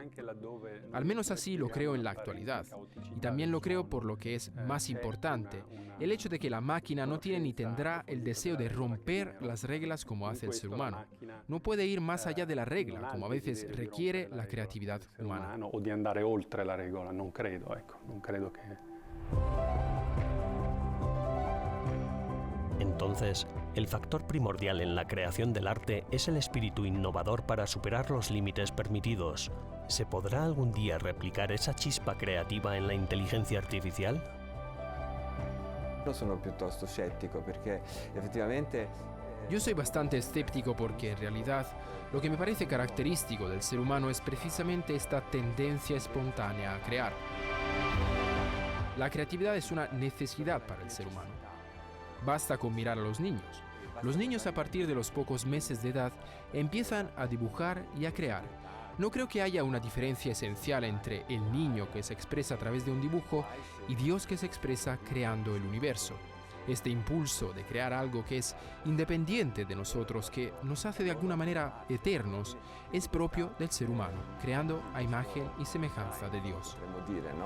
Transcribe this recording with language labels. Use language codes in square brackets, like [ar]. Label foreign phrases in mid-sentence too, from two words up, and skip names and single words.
[es] Al menos así lo creo en la actualidad. Y también lo creo por lo que es más importante, el hecho de que la máquina no tiene ni tendrá el deseo de romper las reglas como hace el ser humano. No puede ir más allá de la regla, como a veces requiere la creatividad humana. [it] O di andare oltre la regola, non credo, non credo che... [es] Entonces, el factor primordial en la creación del arte es el espíritu innovador para superar los límites permitidos. ¿Se podrá algún día replicar esa chispa creativa en la inteligencia artificial? [it] Sono piuttosto scettico perché effettivamente [es] Yo soy bastante escéptico porque en realidad lo que me parece característico del ser humano es precisamente esta tendencia espontánea a crear. La creatividad es una necesidad para el ser humano. Basta con mirar a los niños. Los niños a partir de los pocos meses de edad empiezan a dibujar y a crear. No creo que haya una diferencia esencial entre el niño que se expresa a través de un dibujo y Dios que se expresa creando el universo. Este impulso de crear algo que es independiente de nosotros, que nos hace de alguna manera eternos, es propio del ser humano, creando a imagen y semejanza de Dios. [it] potremmo dire, no?